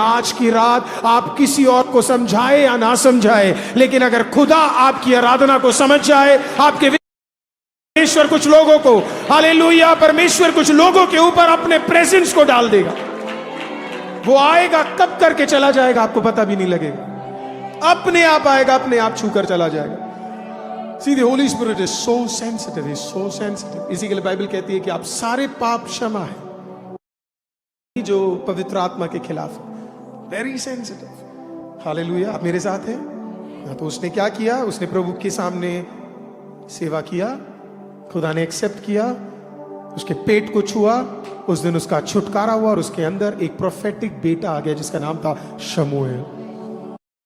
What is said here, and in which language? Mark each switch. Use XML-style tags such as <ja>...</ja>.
<hi>आज की रात आप किसी और को समझाए या ना समझाए, लेकिन अगर खुदा आपकी आराधना को समझ जाए, आपके परमेश्वर कुछ लोगों को, हालेलुया, परमेश्वर कुछ लोगों के ऊपर अपने प्रेजेंस को डाल देगा। वो आएगा, कब करके चला जाएगा आपको पता भी नहीं लगेगा, अपने आप आएगा, अपने आप छूकर चला जाएगा।</hi> <en>See, the Holy Spirit is so sensitive, is so sensitive.</en> <hi>इसी के लिए बाइबल कहती है कि आप सारे पाप क्षमा है जो पवित्र आत्मा के खिलाफ,</hi> <en>Very sensitive.</en> <hi>हालेलुया। आप मेरे साथ हैं। तो उसने क्या किया, उसने प्रभु के सामने सेवा किया, खुदा ने एक्सेप्ट किया, उसके पेट को छुआ, उस दिन उसका छुटकारा हुआ, और उसके अंदर एक प्रोफेटिक बेटा आ गया जिसका नाम था शमूएल।</hi>